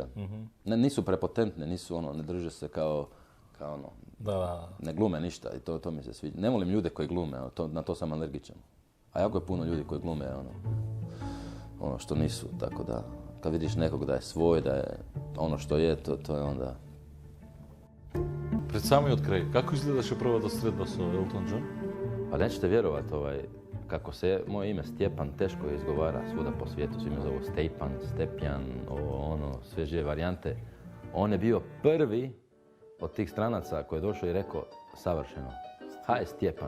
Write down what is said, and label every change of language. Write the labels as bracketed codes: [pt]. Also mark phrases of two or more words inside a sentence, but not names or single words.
[hr] Nisu prepotentne, ne drže se kao ne glume ništa i to mi se sviđa. Ne volim ljude koji glume, na to sam alergičan. A jako je puno ljudi koji glume ono što nisu, tako da kad vidiš nekog da je svoj, da je ono što je, to je onda... [mk] Pred samиот крај, како изгледаше првата средба со Елтон Джон? [hr] Pa nećete vjerovati, kako se moje ime Stjepan teško izgovara svuda po svijetu, svi me zovu Stjepan, Stepjan, sve žive varijante. On je bio prvi od tih stranaca koji je došao i rekao savršeno, haj Stjepan.